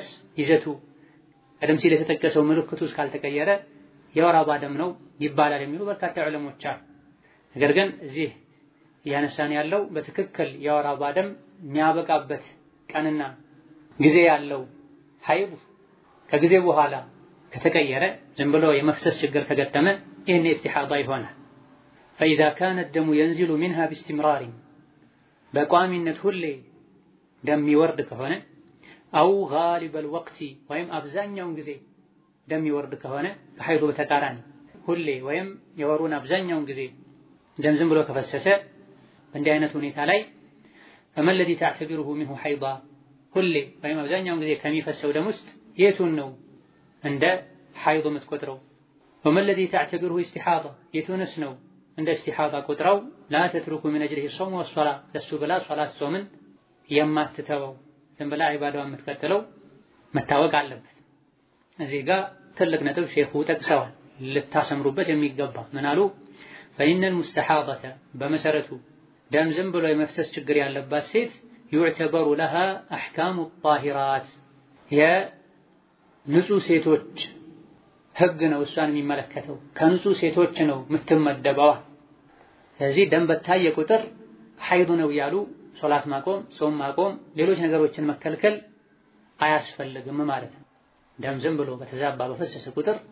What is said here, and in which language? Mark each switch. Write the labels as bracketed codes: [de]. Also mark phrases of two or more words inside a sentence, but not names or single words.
[am] ይዘቱ ቀደም ሲል የተጠቀሰው ምልክቱ እስካልተቀየረ የወር አበባ ደም ነው ይባላል የሚሉ በርካታ ዑለሞች አሉ። ነገር ግን እዚህ እያነሳን ያለው በትክክል የወር አበባ ደም የሚያበቃበት ቀንና ጊዜ ያለው ሐይድ ከጊዜ በኋላ ከተቀየረ ዝም ብሎ የመፍሰስ ችግር ከገጠመ ይህን ኢስቲሓዳ ይሆናል። [ar] فإذا كان الدم ينزل منها باستمرار [am] በቋሚነት ሁሌ ደም ይወርድ ከሆነ [ar] أو غالب الوقت [am] ወይም አብዛኛውን ጊዜ ደም ይወርድ ከሆነ ከሐይዱ በተቃራኒ ሁሌ ወይም የወሩን አብዛኛውን ጊዜ ደም ዝም ብሎ ከፈሰሰ በእንዲህ አይነት ሁኔታ ላይ [ar] فما الذي تعتبره منه حيضا [am] ሁሌ ወይም አብዛኛውን ጊዜ ከሚፈሰው ደም ውስጥ የቱን ነው እንደ ሐይድ የምትቆጥረው? [ar] وما الذي تعتبره استحاضة [am] የቱንስ ነው እንደ ኢስቲሓዳ ቆጥረው? [ar] لا تترك من أجله الصوم والصلاة [am] ለሱ ብላ ሶላት ጾምን የማትተወው ዝም ብላ ዒባዳዋን የምትቀጥለው መታወቅ አለበት። እዚህ ጋር ትልቅ ነጥብ ሼኹ ጠቅሰዋል ልታሰምሩበት የሚገባ ምን አሉ? [ar] فإن المستحاضة [am] በመሰረቱ ደም ዝም ብሎ የመፍሰስ ችግር ያለባት ሴት [ar] يعتبر لها أحكام الطاهرات [am] የንጹህ ሴቶች ህግ ነው እሷን የሚመለከተው ከንጹህ ሴቶች ነው የምትመደበው። ስለዚህ ደም በታየ ቁጥር ሐይድ ነው ያሉ ሶላት ማቆም፣ ጾም ማቆም፣ ሌሎች ነገሮችን መከልከል አያስፈልግም ማለት ነው። ደም ዝም ብሎ በተዛባ በፈሰሰ ቁጥር